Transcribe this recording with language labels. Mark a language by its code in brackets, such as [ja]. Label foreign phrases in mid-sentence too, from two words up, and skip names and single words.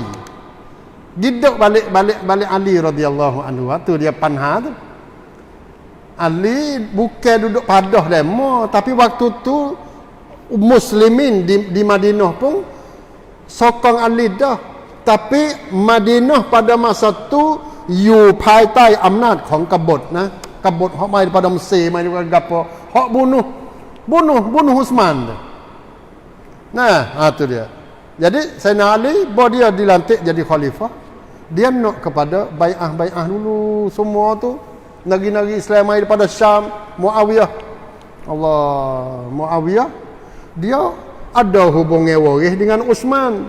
[ms] Duduk balik Ali [ar] رضي الله عنه. [ms] Tu dia panha tu. Ali bukan duduk padah demo, tapi waktu tu muslimin di Madinah pun sokong Ali dah. Tapi Madinah pada masa tu [th] อยู่ภายใต้อำนาจของกบฏนะกบฏ [ms] hok mai daripada Mesir mai daripada gapo hok bunuh Utsman. Nah, tu dia. Jadi Sayyidina Ali bahawa dia dilantik jadi khalifah, dia nak kepada bai'ah dulu semua tu. Negeri-negeri Islam mai daripada Syam, Muawiyah. Muawiyah dia ada hubungan waris dengan Utsman.